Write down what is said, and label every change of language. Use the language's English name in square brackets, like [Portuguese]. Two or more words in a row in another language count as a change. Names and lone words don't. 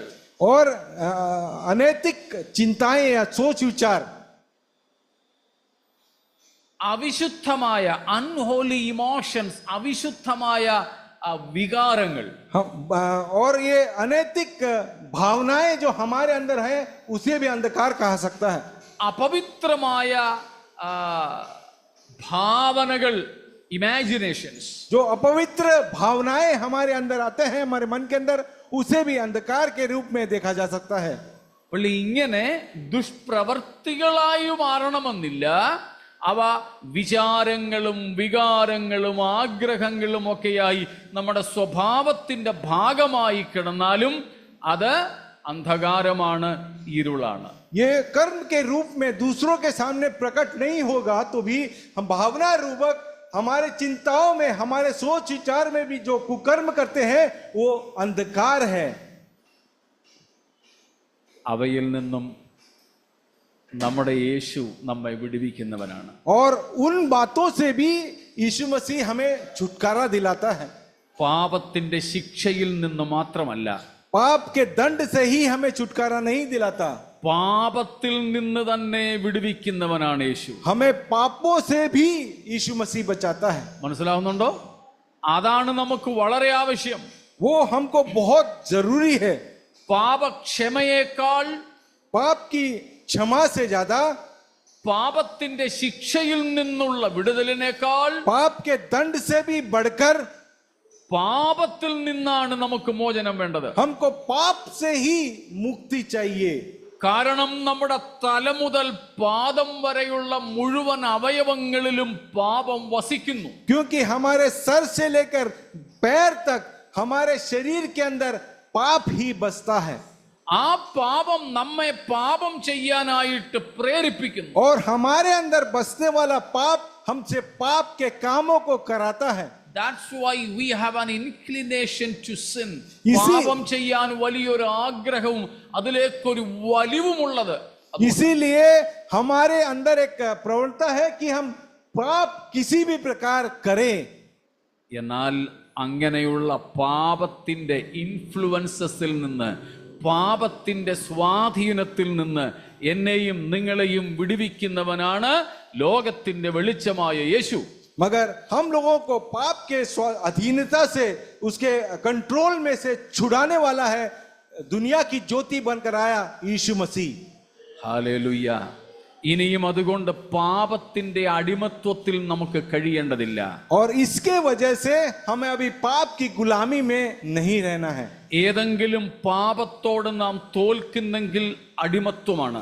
[Hindi] और अनैतिक चिंताएं या सोच विचार, [Malayalam] അവിശുദ്ധമായ [English] unholy emotions, [Malayalam] അവിശുദ്ധമായ വികാരങ്ങൾ. [Hindi] और ये अनैतिक भावनाएं जो हमारे अंदर है उसे भी अंधकार कहा सकता है. [Malayalam] അപവിത്രമായ ഭാവനകൾ, ഇമാജിനേഷൻസ്, [Hindi] जो अपवित्र भावनाएं हमारे अंदर आते हैं हमारे मन के अंदर, उसे भी अंधकार के रूप में देखा जा सकता है. [Malayalam] പുള്ളി ഇങ്ങനെ ദുഷ്പ്രവർത്തികളായി മാറണമെന്നില്ല. അവ വിചാരങ്ങളും വികാരങ്ങളും ആഗ്രഹങ്ങളും ഒക്കെയായി നമ്മുടെ സ്വഭാവത്തിന്റെ ഭാഗമായി കിടന്നാലും അത് അന്ധകാരമാണ്, ഇരുളാണ്. [Hindi] ये कर्म के रूप में दूसरों के सामने प्रकट नहीं होगा तो भी हम भावना रूपक हमारे चिंताओं में, हमारे सोच विचार में भी जो कुकर्म करते हैं वो अंधकार है. [Malayalam] അവയിൽ നിന്നും നമ്മുടെ യേശു നമ്മെ വിടുവിക്കുന്നവനാണ്. [Hindi] और उन बातों से भी यीशु मसीह हमें छुटकारा दिलाता है. [Malayalam] പാപത്തിന്റെ ശിക്ഷയിൽ നിന്ന് മാത്രമല്ല, [Hindi] पाप के दंड से ही हमें छुटकारा नहीं दिलाता, [Malayalam] പാപത്തിൽ നിന്ന് തന്നെ വിടുവിക്കുന്നവനാണ് യേശു. [Hindi] हमें पापों से भी यीशु मसीह बचाता है. [Malayalam] മനസ്സിലാവുന്നുണ്ടോ? അതാണ് നമുക്ക് വളരെ ആവശ്യം. [Hindi] वो हमको बहुत जरूरी है. [Malayalam] പാപക്ഷമയേക്കാൾ, [Hindi] पाप की क्षमा से ज्यादा, [Malayalam] പാപത്തിന്റെ ശിക്ഷയിൽ നിന്നുള്ള വിടുതലിനേക്കാൾ, [Hindi] पाप के दंड से भी बढ़कर [Malayalam] പാപത്തിൽ നിന്നാണ് നമുക്ക് മോചനം വേണ്ടത്. [Hindi] हमको पाप से ही मुक्ति चाहिए. [Malayalam] കാരണം നമ്മുടെ തല മുതൽ പാദം വരെയുള്ള മുഴുവൻ അവയവങ്ങളിലും പാപം വസിക്കുന്നു. [Hindi] क्योंकि हमारे सर से लेकर पैर तक हमारे शरीर के अंदर पाप ही बसता है. [Malayalam] ആ പാപം നമ്മെ പാപം ചെയ്യാനായിട്ട് പ്രേരിപ്പിക്കുന്നു. [Hindi] और हमारे अंदर बसने वाला पाप हमसे पाप के कामों को कराता है. [English] That's why we have an inclination to sin. [Hindi] इसी- [Malayalam] പാപം ചെയ്യാൻ വലിയൊരു ആഗ്രഹവും അതിലേക്കൊരു വലിവുമുള്ളത്. [Hindi] इसीलिए हमारे अंदर एक प्रवणता है कि हम पाप किसी भी प्रकार करें. [Malayalam] എന്നാൽ അങ്ങനെയുള്ള പാപത്തിന്റെ ഇൻഫ്ലുവൻസസിൽ നിന്ന്, പാപത്തിന്റെ സ്വാധീനത്തിൽ നിന്ന് എന്നെയും നിങ്ങളെയും വിടുവിക്കുന്നവനാണ് ലോകത്തിന്റെ വെളിച്ചമായ യേശു. [Hindi] मगर हम लोगों को पाप के अधीनता से, उसके कंट्रोल में से छुड़ाने वाला है दुनिया की ज्योति बनकर आया यीशु मसीह. [Malayalam] ഹല്ലേലൂയ. ഇനിയും അതുകൊണ്ട് പാപത്തിന്റെ അടിമത്വത്തിൽ നമുക്ക് കഴിയേണ്ടതില്ല. [Hindi] और इसके वजह से हमें अभी पाप की गुलामी में नहीं रहना है. [Malayalam] ഏതെങ്കിലും പാപത്തോട് നാം തോൽക്കുന്നെങ്കിൽ അടിമത്വമാണ്.